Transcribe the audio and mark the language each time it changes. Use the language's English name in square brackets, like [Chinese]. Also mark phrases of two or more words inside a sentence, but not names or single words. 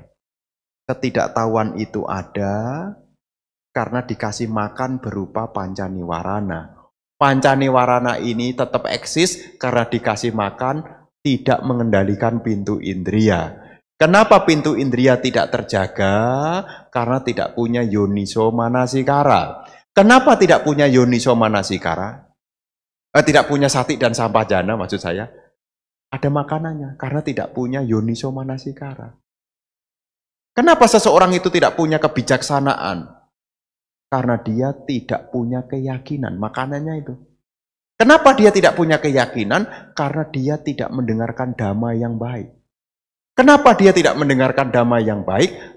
[Indonesian] Ketidaktahuan itu ada karena dikasih makan berupa [Pali] panca niwarana. Panca niwarana [Indonesian] ini tetap eksis karena dikasih makan, tidak mengendalikan pintu indria. Kenapa pintu indria tidak terjaga? Karena tidak punya [Pali] yoniso manasikara. [Indonesian] Kenapa tidak punya [Pali] yoniso manasikara? [Indonesian] Tidak punya sati dan sampajana maksud saya. Ada makanannya karena tidak punya [Pali] yoniso manasikara. [Indonesian] Kenapa seseorang itu tidak punya kebijaksanaan? Karena dia tidak punya keyakinan, makanannya itu. Kenapa dia tidak punya keyakinan? Karena dia tidak mendengarkan dhamma yang baik. Kenapa dia tidak mendengarkan dhamma yang baik?